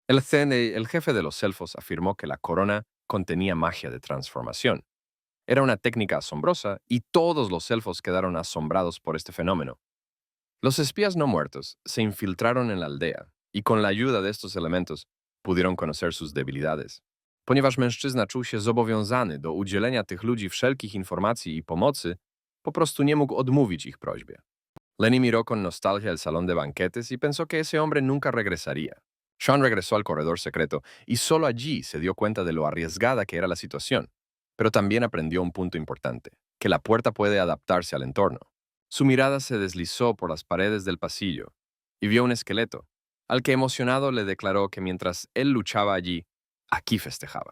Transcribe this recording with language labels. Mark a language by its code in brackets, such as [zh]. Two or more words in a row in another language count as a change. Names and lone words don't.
[es] El jefe de los elfos afirmó que la corona contenía magia de transformación. Era una técnica asombrosa y todos los elfos quedaron asombrados por este fenómeno. Los espías no muertos se infiltraron en la aldea y con la ayuda de estos elementos pudieron conocer sus debilidades. [pl] Ponieważ mężczyzna czuł się zobowiązany do udzielenia tych ludzi wszelkich informacji i pomocy, po prostu nie mógł odmówić ich prośbie. [es] Lenny miró con nostalgia el salón de banquetes y pensó que ese hombre nunca regresaría. Sean regresó al corredor secreto y solo allí se dio cuenta de lo arriesgada que era la situación, pero también aprendió un punto importante, que la puerta puede adaptarse al entorno. Su mirada se deslizó por las paredes del pasillo y vio un esqueleto, al que emocionado le declaró que mientras él luchaba allí, aquí festejaba.